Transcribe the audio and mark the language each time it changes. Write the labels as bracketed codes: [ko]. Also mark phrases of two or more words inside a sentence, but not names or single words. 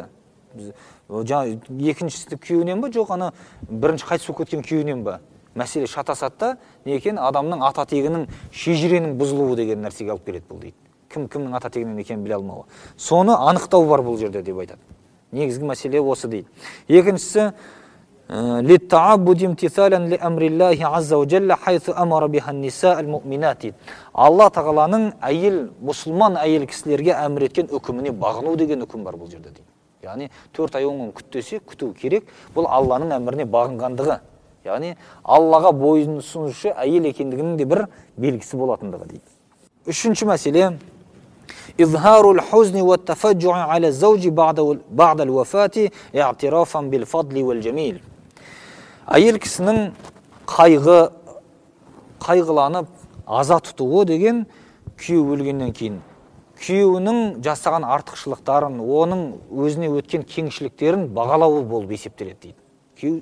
[kk] Екіншісі күйеуінен ба, жоқ ана бірінші қайтыс болып кеткен күйеуінен ба? Мәселе шатасатта, не екен адамның ата тегінің шежіренің бұзылуы деген нәрсеге алып келеді бұл дейді. Кімнің ата тегінен екенін біле алмауы. Соны анықтау бар бұл жерде деп айтады. Негізгі мәселе осы дейді. [ar] Екіншісі للتعبد امتثالا لأمر الله عز وجل حيث أمر بها النساء المؤمنات. [kk] Алла тағаланың мұсылман әйел кісілерге әмір еткен үкіміне бағыну деген үкім бар бұл жерде дейді. Яғни 4 ай 10 күн күттесе күту керек. Бұл Алланың әміріне бағынғандығы. Яғни Аллаға бойынсынушы әйел екендігінің де бір белгісі болатындығы дейді. Үшінші мәселе [ar] إظهار الحزن والتفجع على الزوج بعد الوفاة اعترافا بالفضل والجميل. [kk] Әйел кісінің қайғыланып аза тұтуы деген күйеу өлгеннен кейін күйеуінің жасаған артықшылықтарын, оның өзіне өткен кеңшіліктерін бағалауы болып есептеледі дейді.